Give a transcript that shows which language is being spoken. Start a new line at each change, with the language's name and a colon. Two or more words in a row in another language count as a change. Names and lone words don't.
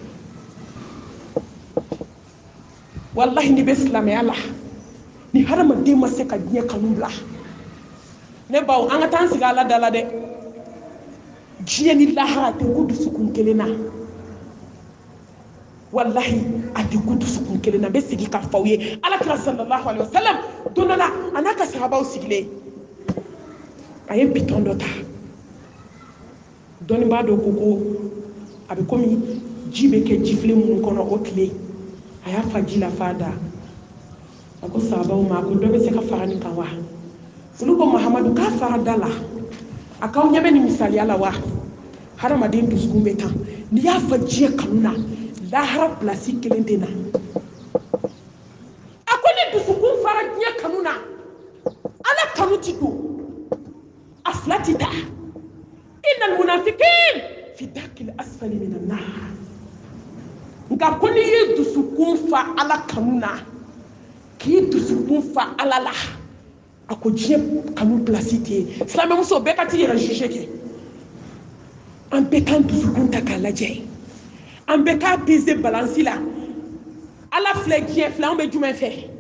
Bambara: wallahi ni bɛ silamɛya la ni hadamaden ma se ka diɲɛ kanu bila ne baw an ka taa an sigi ala da la dɛ diɲɛ ni lahara tɛ ko dusukun kelen na wallahi a tɛ ko dusukun kelen na n bɛ segin k'a fɔ aw ye alakira
Arabic: صلى الله عليه وسلم
Bambara: don dɔ la a n'a ka sahabaw sigilen a ye bitɔn dɔ ta dɔnnibaa dɔ ko a bɛ komi ji bɛ kɛ jifilen minnu kɔnɔ o tile a y'a fa ji la f'a da a ko sahabaw ma a ko dɔ bɛ se ka fara nin kan wa olu ko mahamadu k'a fara da la a k'aw ɲɛ bɛ nin misaliya la wa hadamaden dusukun bɛ tan n'i y'a fɔ diɲɛ kanu na lahara pilasi kelen tɛ na a ko ni dusukun fara diɲɛ kanu na ala kanu ti don a fila ti ta
Arabic: إن المنافقين في الدرك الأسفل من النار
Bambara: nka ko n'i ye dusukun fa ala kanu na k'i dusukun fa ala la a ko diɲɛ kanu pilasi tɛ yen silamɛmuso bɛɛ ka t'i yɛrɛ juge kɛ an bɛɛ k'an dusukun ta k'a lajɛ an bɛɛ k'a
French: peser balance
Bambara: la ala filɛ diɲɛ filɛ an bɛ jumɛn fɛ